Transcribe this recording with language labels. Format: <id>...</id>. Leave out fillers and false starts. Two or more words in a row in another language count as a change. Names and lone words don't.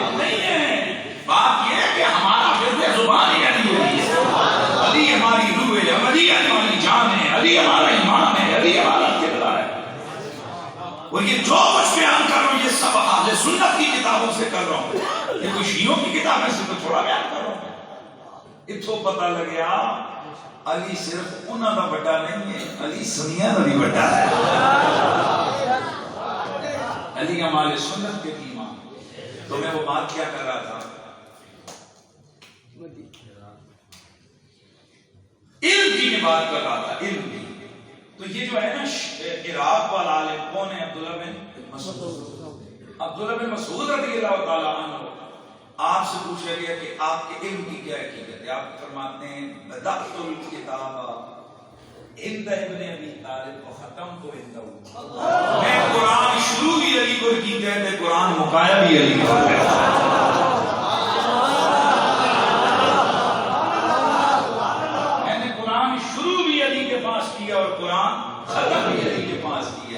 <ur>نہیں ہے، بات یہ ہے کہ ہمارا ورد زبان ہی علی ہے، علی ہماری روح ہے، علی ہماری جان ہے، علی ہمارا ایمان ہے، علی ہمارا قبلہ ہے۔ اور یہ جو کچھ بیان کر رہا ہوں یہ سب اہل سنت کی کتابوں سے کر رہا ہوں، یہ کوئی شیعوں کی کتابیں سے تو تھوڑا بیان کر رہا ہوں۔</ur> <pa>اتھوں پتہ لگیا علی صرف انہاں دا بڑا نہیں ہے، علی سنیاں دا بھی بڑا ہے۔</pa> <ur>علی ہمارے سنت کے امام۔ تو میں وہ بات کیا کر رہا تھا، علم کی میں بات کر رہا تھا، علم کی۔ تو یہ جو ہے نا عراق والا عالم کون ہے؟ عبداللہ بن مسعود۔ عبداللہ بن مسعود</ur> <ar>رضی اللہ تعالیٰ عنہ،</ar> <ur>آپ سے پوچھا گیا کہ آپ کے علم کی کیا حقیقت ہے؟</ur> <ar>آپ فرماتے ہیں بدأت الکتاب عند ابن ابی طالب و ختمت عنده۔</ar> <pa>میں قرآن شروع بھی علی کو کی کہتے، قرآن مکایا بھی علی کو ہے۔</pa> <ur>میں نے قرآن شروع بھی علی کے پاس کیا اور قرآن ختم بھی علی کے پاس کیا۔</ur>